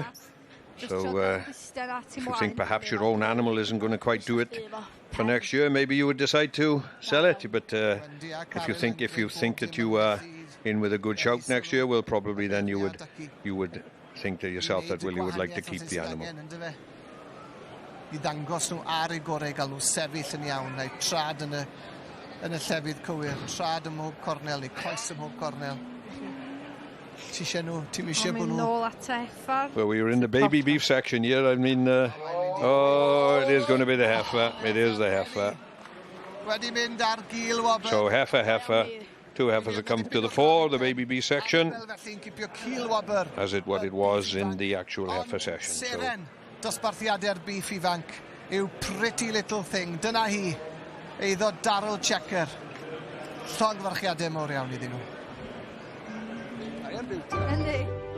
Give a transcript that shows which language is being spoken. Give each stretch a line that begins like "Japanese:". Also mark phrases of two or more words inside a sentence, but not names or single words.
English: So if you think perhaps your own animal isn't going to quite do it for next year, maybe you would decide to sell it. But if you think that you are in with a good shout next year, well, probably then you would think to yourself that, well, you would like to keep the animal.
Welsh: I ddangos nhw ar eu gorau, gael nhw sefyll yn iawn, neu trad yn y llefydd cywir, trad ym mhob cornel, neu coes ym mhob cornel.
English: Well, we were in the baby beef section here. I mean, oh, it is going to be the heifer. It is the heifer. So heifer. Two heifers have come to the fore, the baby beef section, as what it was in the actual heifer session. So.
Welsh: Dosbarthiadau'r beef ifanc yw
English: pretty little thing.
Welsh: Dyna hi, eiddo Darryl Checker. Llongfarchiadau mawr iawn iddyn nhw. Yndi.